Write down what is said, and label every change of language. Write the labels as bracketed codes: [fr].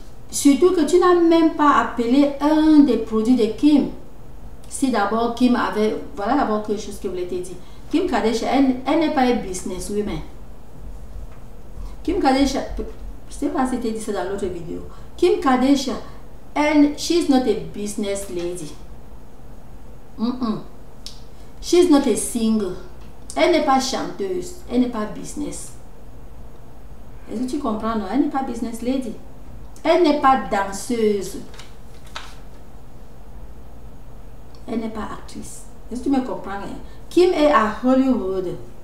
[fr] Surtout que tu n'as même pas appelé un des produits de Kim. Si d'abord Kim avait, voilà d'abord quelque chose que je voulais te dire. Kim Kardashian, elle n'est pas un businesswoman. Kim Kardashian, je ne sais pas si tu as dit ça dans l'autre vidéo. [en] Kim Kardashian, she's not a business lady. She's not a singer. [fr] Elle n'est pas chanteuse. Elle n'est pas business. Est-ce que tu comprends? Non, elle n'est pas business lady. Elle n'est pas danseuse. Elle n'est pas actrice. Est-ce que tu me comprends? Hein? Kim est à Hollywood.